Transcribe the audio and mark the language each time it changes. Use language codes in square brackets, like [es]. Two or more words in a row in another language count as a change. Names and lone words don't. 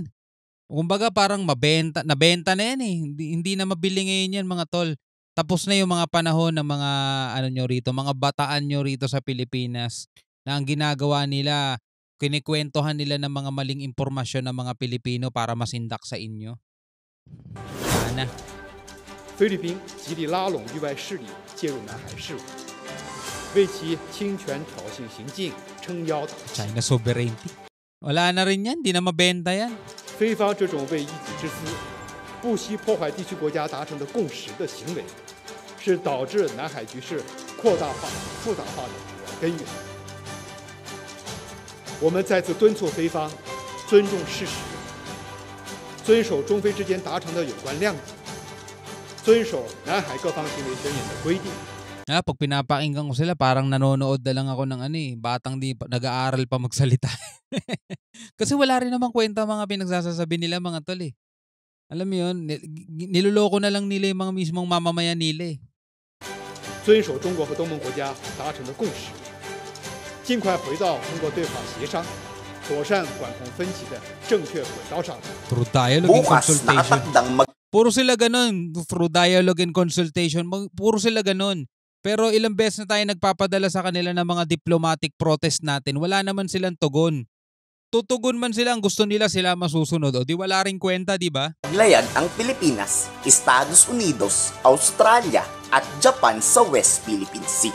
[tl] Kumbaga parang nabenta na yan eh. Hindi na mabili ngayon yan, mga tol. Tapos na yung mga panahon ng mga nyo rito, mga bataan nyo rito sa Pilipinas na ang ginagawa nila, kinikwentuhan nila ng mga maling impormasyon ng mga Pilipino para masindak sa inyo. Wala na. [zh] 菲律宾极力拉拢域外势力介入南海事务，为其侵权挑衅行径撑腰打气。 [en] China sovereignty. [tl] Wala na rin yan, di na mabenta yan. [zh] 菲方这种为一己之私、不惜破坏地区国家达成的共识的行为，是导致南海局势扩大化、复杂化的主要根源。我们再次敦促菲方尊重事实，遵守中菲之间达成的有关谅解。遵守南海各方行为宣言的规定。 [tl] Pag pinapakinggan ko sila, parang nanonood na lang ako ng batang nag-aaral pa magsalita. Kasi wala rin namang kwenta mga pinagsasasabi nila mga tol eh. Alam mo yun, niloloko na lang nila yung mga mismong mamamayan nila eh. [zh] 遵守中国和东盟国家达成的共识，尽快回到通过对话协商，妥善管控分歧的正确轨道上。 [en] Through dialogue and [tl] Bukas [en] consultation. [tl] nakatakdang Puro sila ganun. [en] Through dialogue and consultation. [tl] Puro sila ganun. Pero ilang beses na tayo nagpapadala sa kanila ng mga [en] diplomatic protest [tl] natin. Wala naman silang tugon. Tutugon man sila, ang gusto nila sila masusunod. O di wala rin kwenta, di ba? Layag ang Pilipinas, Estados Unidos, Australia at Japan sa West Philippine Sea.